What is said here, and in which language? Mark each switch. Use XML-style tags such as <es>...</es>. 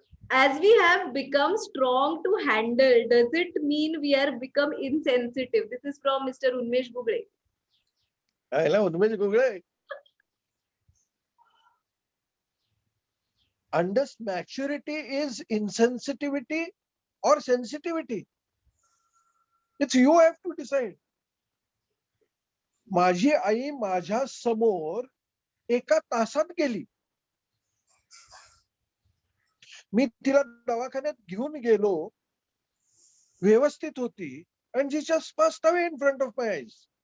<en>As we have become strong to handle, does it mean we are become insensitive? This is from Mr. Unmesh Gugle.</en> <mr>याला Unmesh Gugale.</mr> <en>Maturity is insensitivity or sensitivity. It's you have to decide.</en> <mr>माझी आई माझ्या समोर एका तासात गेली. मी तिला दवाखान्यात घेऊन गेलो, व्यवस्थित होती, and she just passed away in front of my eyes.</mr>